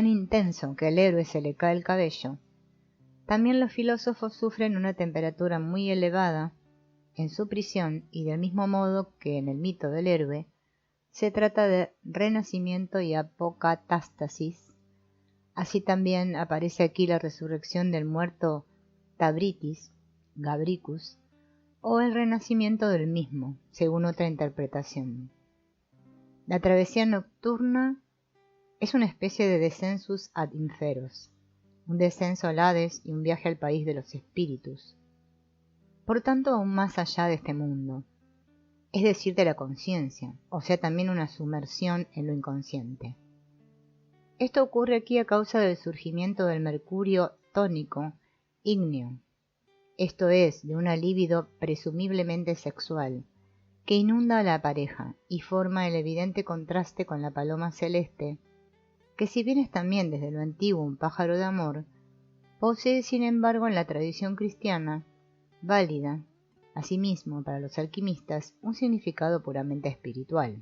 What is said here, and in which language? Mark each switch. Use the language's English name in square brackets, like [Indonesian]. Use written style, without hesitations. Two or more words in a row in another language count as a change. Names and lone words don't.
[Spanish] intenso que al héroe se le cae el cabello, también los filósofos sufren una temperatura muy elevada en su prisión, y del mismo modo que en el mito del héroe se trata de renacimiento y apocatástasis, así también aparece aquí la resurrección del muerto Tabritis, Gabricus, o el renacimiento del mismo, según otra interpretación. La travesía nocturna es una especie de [Latin] descensus ad inferos, [Spanish] un descenso al Hades y un viaje al país de los espíritus, por tanto aún más allá de este mundo, es decir, de la conciencia, o sea, también una sumersión en lo inconsciente. Esto ocurre aquí a causa del surgimiento del mercurio tónico ígneo, esto es, de una libido presumiblemente sexual, que inunda a la pareja y forma el evidente contraste con la paloma celeste, que si bien es también desde lo antiguo un pájaro de amor, posee sin embargo en la tradición cristiana válida asimismo, para los alquimistas, un significado puramente espiritual.